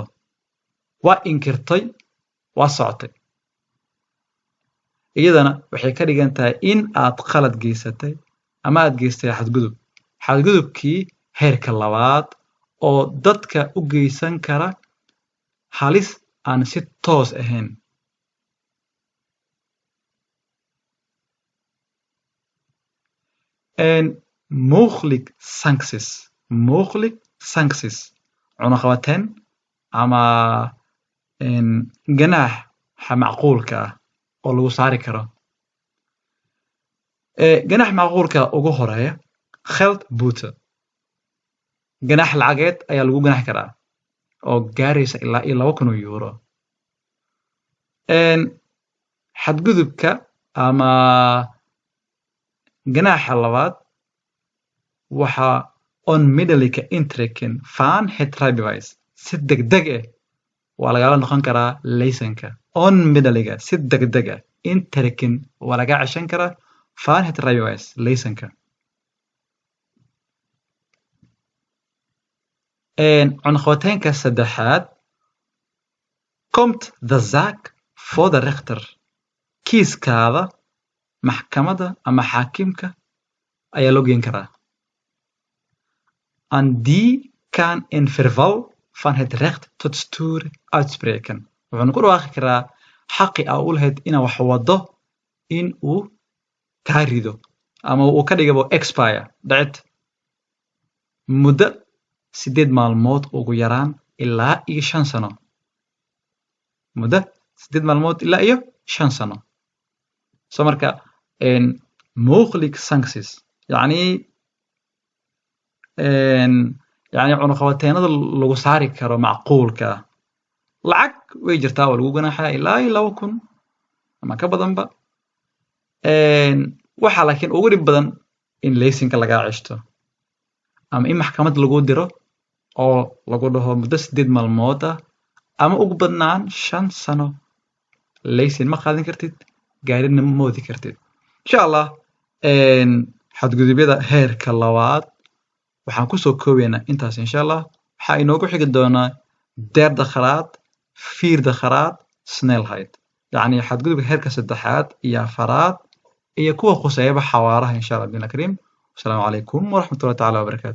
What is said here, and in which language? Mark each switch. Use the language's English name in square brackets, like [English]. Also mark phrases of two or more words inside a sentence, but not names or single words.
[Somali] Waa inkirtay waa socotay. iyadana waxay ka dhigan tahay in aad qalad geysatay ama aad geystay xadgudub. xadgudubkii heerka labaad oo dadka u geysan kara halis aan si toos ahayn. [Dutch] Mogelijk sancties [Somali] cunaqabateyn ama ganaaxa macquulka ah oo lagu saari karo. Ganaaxa macquulka ugu horeeya geldboete. Ganaax lacageed ayaa lagu ganaaxi karaa oo gaaraysa ilaa iyo €2,000. Xadgudubka ama ganaaxa labaad waxa [Dutch] onmiddellijke intrekken van het rijbewijs. [Somali] Si degdeg ah waa lagala noqon karaa laysanka. Onmiddellijke, si degdeg ah. Intrekken waa laga ceshan karaa [Dutch] van het rijbewijs, [Somali] laysanka. Cunaqabateynka saddexaad [Dutch] komt de zaak voor de rechter. [Somali] Kiiskaada maxkamadda ama xaakimka ayaa loo geyn karaa. [Dutch] En die kan in verval van het recht tot stuur uitspreken. [Somali] Wuxuuna ku dhawaaqi karaa xaqi aa u lahayd inaa wax wado in uu kaa rido ama uu ka dhigabo expire dhacid muddo 8 maalmood ugu yaraan ilaa iyo 5 sano. Muddo 8 maalmood ilaa iyo 5 sano. So marka [Dutch] mogelijk sancties [Somali] يعني cunaqabateynada lagu saari karo macquulka lacag way jirtaa oo lagu ganaaxaa ilaa iyo 2,000 ama ka badanba. Waxa laakiin ugu dhib badan in laysanka lagaa ceshto ama in maxkamad lagu diro oo lagu dhaho muddo 8 maalmood ah ama ugu badnaan 5 sano laysan ma qaadan kartid, gaarina ma moodi kartid. [Arabic] إن شاء الله [Somali] xadgudubyada heerka labaad waxaan ku soo koobaynaa intaas [Arabic] إن شاء الله. [Somali] Waxaa inoogu xigi doonaa [Dutch] derde graad, vierde graad, snelheid. [Somali] Yani xadgudubka heerka saddexaad iyo afaraad iyo kuwa khuseeyaba xawaaraha [Arabic] إن شاء الله. بسم الله الرحمن الرحيم. السلام عليكم ورحمة الله تعالى وبركاته.